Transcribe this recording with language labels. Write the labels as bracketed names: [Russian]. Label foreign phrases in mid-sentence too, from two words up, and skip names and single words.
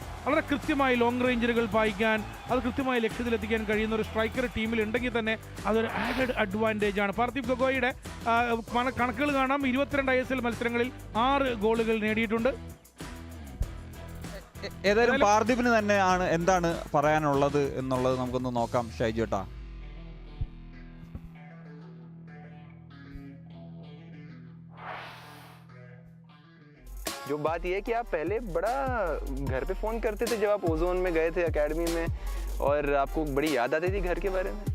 [Malayalam] വളരെ കൃത്യമായി [English] long rangers [Malayalam] പായിക്കാൻ, അത് കൃത്യമായി ലക്ഷ്യത്തിലെത്തിക്കാൻ കഴിയുന്ന ഒരു സ്ട്രൈക്കർ ടീമിൽ ഉണ്ടെങ്കിൽ തന്നെ അതൊരു [English] added advantage [Malayalam] ആണ്. പാർത്തിബ് ഗൊഗോയുടെ കണക്കുകൾ കാണാം. 22 ISL മത്സരങ്ങളിൽ 6 ഗോളുകൾ നേടിയിട്ടുണ്ട്. ഏതായാലും പാർദിപിന് തന്നെയാണ് എന്താണ് പറയാനുള്ളത് എന്നുള്ളത് നമുക്കൊന്ന് നോക്കാം ഷൈജേട്ടാ. [Hindi] जो बात ये है कि आप पहले बड़ा घर पे फ़ोन करते थे जब आप ओजोन में गए थे एकेडमी में, और आपको बड़ी याद आती थी घर के बारे में.